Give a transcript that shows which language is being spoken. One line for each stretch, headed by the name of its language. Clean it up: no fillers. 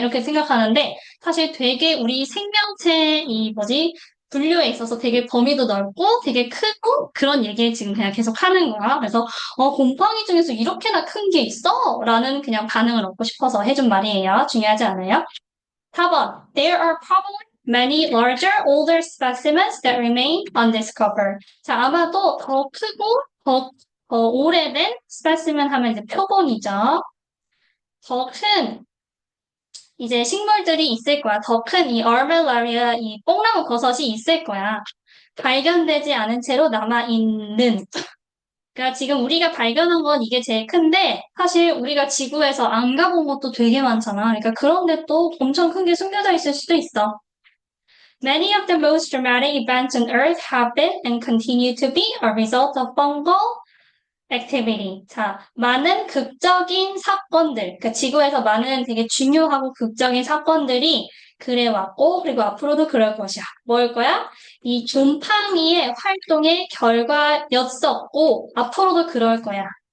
Korean: 이렇게 생각하는데 사실 되게 우리 생명체 이 뭐지? 분류에 있어서 되게 범위도 넓고 되게 크고 그런 얘기를 지금 그냥 계속 하는 거야. 그래서 곰팡이 중에서 이렇게나 큰 게 있어? 라는 그냥 반응을 얻고 싶어서 해준 말이에요. 중요하지 않아요? 4번.
English: There are probably many larger, older specimens that remain undiscovered.
Korean: 자, 아마도 더 크고 더 오래된 specimen 하면 이제 표본이죠. 더 큰 이제 식물들이 있을 거야. 더 큰 이 armillaria, 이 뽕나무 버섯이 있을 거야. 발견되지 않은 채로 남아있는. 그러니까 지금 우리가 발견한 건 이게 제일 큰데 사실 우리가 지구에서 안 가본 것도 되게 많잖아. 그러니까 그런데 또 엄청 큰 게 숨겨져 있을 수도 있어.
English: Many of the most dramatic events on Earth have been and continue to be a result of fungal activity.
Korean: 자, 많은 극적인 사건들, 그러니까 지구에서 많은 되게 중요하고 극적인 사건들이 그래왔고, 그리고 앞으로도 그럴 것이야. 뭘 거야? 이 곰팡이의 활동의 결과였었고, 앞으로도 그럴 거야.